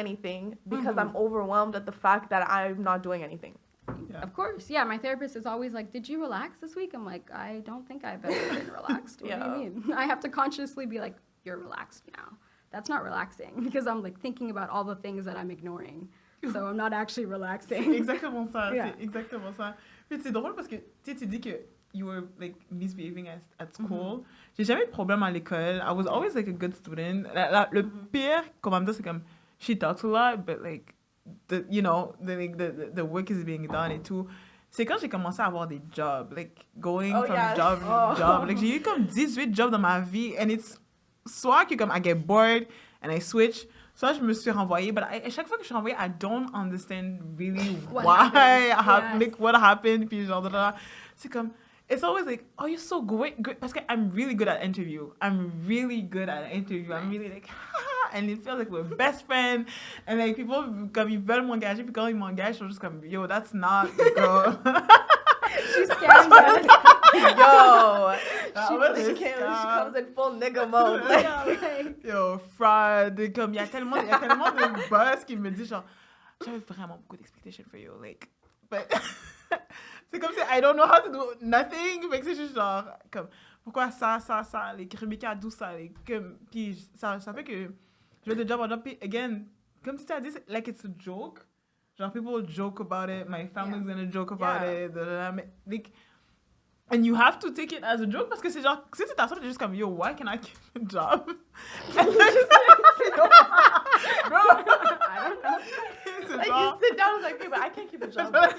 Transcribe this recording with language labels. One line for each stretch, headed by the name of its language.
English: anything, because I'm overwhelmed at the fact that I'm not doing anything. Yeah. Of course, yeah. My therapist is always like, "Did you relax this week?" I'm like, "I don't think I've ever been relaxed." What do you mean? I have to consciously be like, "You're relaxed now." That's not relaxing, because I'm like thinking about all the things that I'm ignoring. So I'm not actually relaxing.
French: C'est exactement ça.
English: Yeah.
French: C'est exactement ça. Puis c'est drôle parce que tu dis que
English: you were like misbehaving at school.
French: J'ai jamais eu de problème à l'école.
English: I was always like a good student.
French: Le pire, comme en même temps, c'est comme
English: she talks a lot, but like the work is being done
French: et tout. C'est quand j'ai commencé à avoir des jobs,
English: like going from job to job.
French: Like j'ai eu comme 18 jobs dans ma vie, and it's soit que comme
English: I get bored and I switch.
French: Soit je me suis renvoyée, but à chaque fois que je suis renvoyée,
English: I don't understand really what happened.
French: Puis genre, c'est comme,
English: it's always like, oh, you're so great.
French: Parce que
English: I'm really good at interview. I'm really like, and it feels like we're best friends.
French: And like, people, comme ils veulent m'engager, puis quand ils m'engagent, ils sont juste comme, yo,
English: that's not the girl. She's scamming us. Yo, she comes in full nigga mode. Yo, fraud.
French: Comme, il y a tellement de boss qui me disent genre, j'avais vraiment beaucoup d'
English: expectations for you. Like, but
French: c'est comme si
English: I don't know how to do nothing.
French: Fait que c'est juste genre, comme, pourquoi ça, les Rebecca d'où ça, comme, puis ça fait que je vais de job en job, puis again, comme si tu as dit,
English: like it's a joke. Genre, people joke about it. My family's gonna joke about it. Like, and you have to take it as a joke
French: parce que c'est genre, si tu t'assois, t'es juste comme,
English: yo, why can I keep a job? Bro, I don't know. Like, you sit down and like, okay, but I can't keep a job.